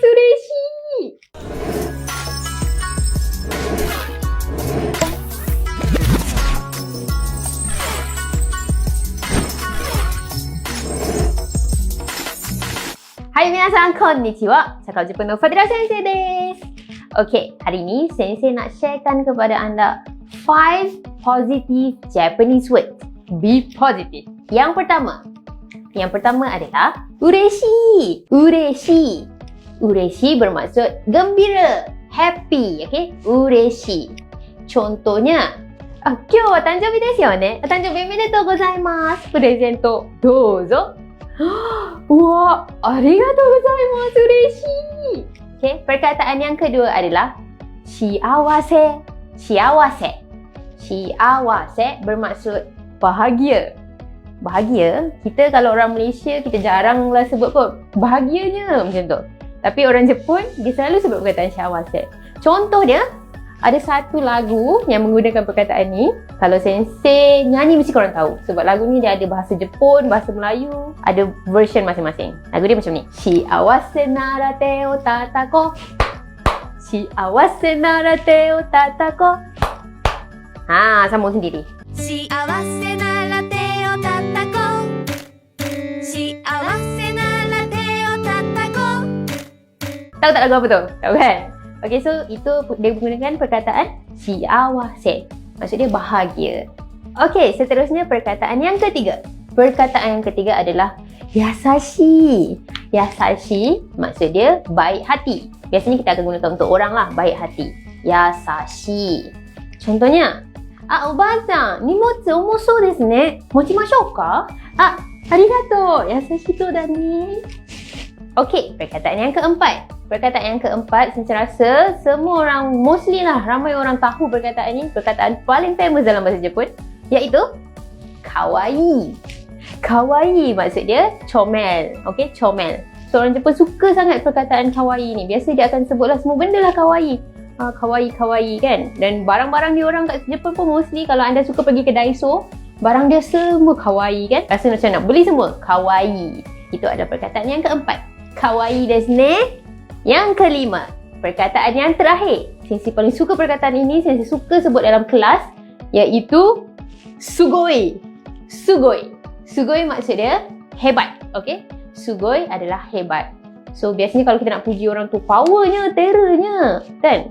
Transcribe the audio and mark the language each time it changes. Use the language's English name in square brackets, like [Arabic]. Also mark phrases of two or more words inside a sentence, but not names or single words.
[Japanese] 嬉しい。はい皆さん、こんにちは. Cakap Jepun no Fadila Sensei desu. [Malay] Okey, hari ni Sensei nak sharekan kepada anda 5 [English] positive Japanese words. Be positive. [Malay] Yang pertama adalah ureshi. Ureshi. Ureshi bermaksud gembira, happy, okey? Ureshi. Contohnya, [Japanese] 今日は誕生日ですよね。お誕生日おめでとうございます。プレゼントどうぞ。Wah, ありがとうございます、嬉しい. [Malay] Okay, perkataan yang kedua adalah shiawase. Shiawase. Shiawase bermaksud bahagia. Bahagia, kita kalau orang Malaysia, kita jaranglah sebut pun bahagianya macam tu. Tapi orang Jepun, dia selalu sebut perkataan shiawase. Contoh dia, ada satu lagu yang menggunakan perkataan ni. Kalau Sensei nyanyi mesti korang tahu. Sebab lagu ni dia ada bahasa Jepun, bahasa Melayu. Ada version masing-masing. Lagu dia macam ni. [Japanese] 幸せなら手をたたこ。幸せなら手をたたこ. [Malay] Sambung sendiri. [Japanese] 幸せなら手をたたこ. 幸せなら手をたたこ. [Malay] Tahu tak lagu apa tu? Tahu kan? Okay, so itu dia menggunakan perkataan shiawase. Maksud dia bahagia. Okay, seterusnya perkataan yang ketiga. Perkataan yang ketiga adalah yasashi. Yasashi maksud dia baik hati. Biasanya kita akan gunakan untuk orang lah, baik hati. Yasashi. Contohnya, [Japanese] おばさん、荷物重そうですね. 持ちましょうか?ありがとう。やさしとだね. [Malay] Okay, perkataan yang keempat. Perkataan yang keempat, saya rasa semua orang, mostly lah, ramai orang tahu perkataan ni. Perkataan paling famous dalam bahasa Jepun, iaitu kawaii. Kawaii maksud dia comel. Okay, comel. So, orang Jepun suka sangat perkataan kawaii ni. Biasa dia akan sebutlah semua benda lah kawaii. Kawaii kan. Dan barang-barang dia orang kat Jepun pun mostly, kalau anda suka pergi ke Daiso, barang dia semua kawaii kan. Rasa macam nak beli semua. Kawaii. Itu adalah perkataan yang keempat. [Japanese] 可愛いですね. [Malay] Yang kelima, perkataan yang terakhir. Sensei paling suka perkataan ini, Sensei suka sebut dalam kelas, iaitu sugoi. Sugoi. Sugoi maksud dia hebat. Okay? Sugoi adalah hebat. So, biasanya kalau kita nak puji orang tu, powernya, terrornya, kan?